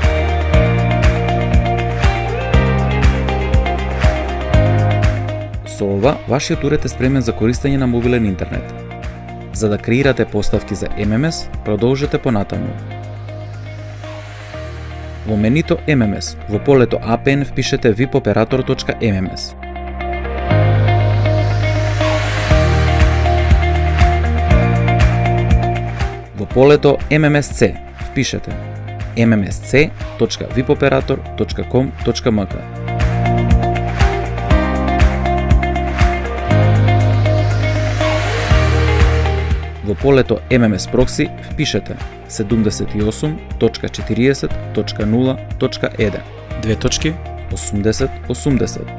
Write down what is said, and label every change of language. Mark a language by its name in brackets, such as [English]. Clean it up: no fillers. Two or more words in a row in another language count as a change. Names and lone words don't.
[Macedonian] Со ова, вашиот уред е спремен за користење на мобилен интернет. За да креирате поставки за MMS, продолжете понатаму. Во менито MMS, во полето APN впишете vipoperator.mms. Во полето MMSC впишете mmsc.vipoperator.com.mk. Во полето MMS Proxy впишете 78.40.0.1 2.80.80.